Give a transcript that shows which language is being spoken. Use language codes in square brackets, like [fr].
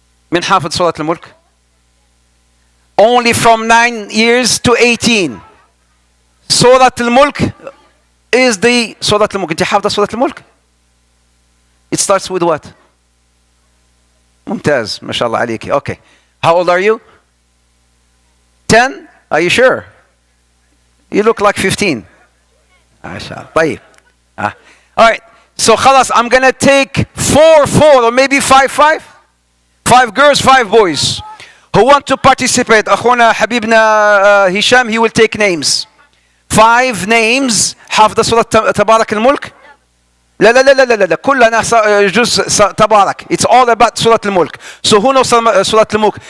[ar] من حافظ سورة الملك؟ [en] Only from 9 years to 18. سورة الملك is the سورة الملك. [ar] أنت حافظة سورة الملك؟ [en] It starts with what? [ar] ممتاز ما شاء الله عليك. [en] Okay. How old are you? 10? Are you sure? You look like 15. [ar] ما شاء الله. [en] طيب. Alright. So خلاص I'm gonna take 4 or maybe 5. 5 girls, 5 boys. Who want to participate? أخونا حبيبنا هشام, he will take names. 5 names. [ar] حافظة سورة تبارك الملك؟ لا كلنا جزء تبارك. [en] It's all about سورة الملك. So who knows سورة الملك?